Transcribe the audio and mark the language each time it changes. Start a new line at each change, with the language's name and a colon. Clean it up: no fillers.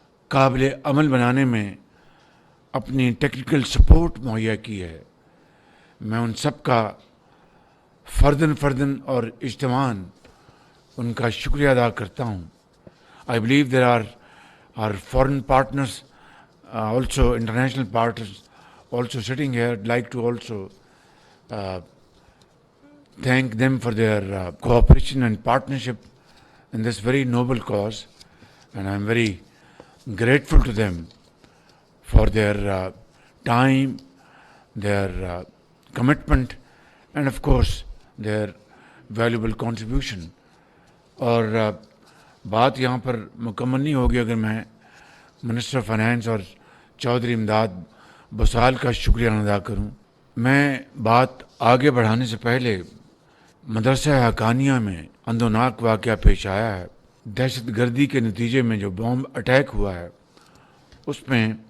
Urdu: قابل عمل بنانے میں اپنی ٹیکنیکل سپورٹ مہیا کی ہے، میں ان سب کا فرداً اور اجتماعاً ان کا شکریہ ادا کرتا ہوں۔
English: I believe there are foreign partners, also international partners also sitting here. I'd like to also thank them for their cooperation and partnership in this very noble cause, and I'm very grateful to them for their time, their commitment, and of course their valuable contribution.
Urdu: اور بات یہاں پر مکمل نہیں ہوگی اگر میں minister finance اور چودھری امداد بسال کا شکریہ ادا کروں۔ میں بات آگے بڑھانے سے پہلے مدرسہ حقانیہ میں اندوناک واقعہ پیش آیا ہے، دہشت گردی کے نتیجے میں جو بومب اٹیک ہوا ہے، اس میں